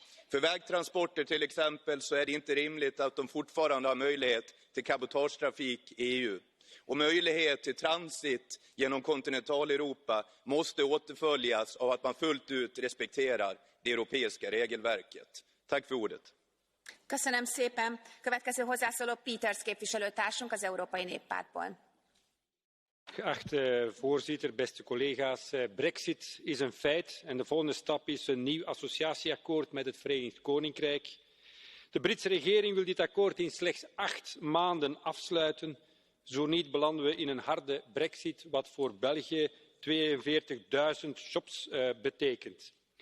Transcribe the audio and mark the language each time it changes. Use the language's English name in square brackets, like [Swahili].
[Swedish] För vägtransporter till exempel så är det inte rimligt att de fortfarande har möjlighet till cabotagetrafik i EU. Och möjlighet till transit genom kontinentaleuropa måste återföljas av att man fullt ut respekterar det europeiska regelverket. Tack för ordet. [Hungarian] Köszönöm szépen. Következő hozzászóló Peters képviselőtársunk az Európai Néppártból. [Dutch] Geachte voorzitter, beste collega's, Brexit is een feit en de volgende stap is een nieuw associatieakkoord met het Verenigd Koninkrijk. De Britse regering wil dit akkoord in slechts 8 maanden afsluiten. Zo niet belanden we in een harde Brexit, wat voor België 42.000 jobs betekent.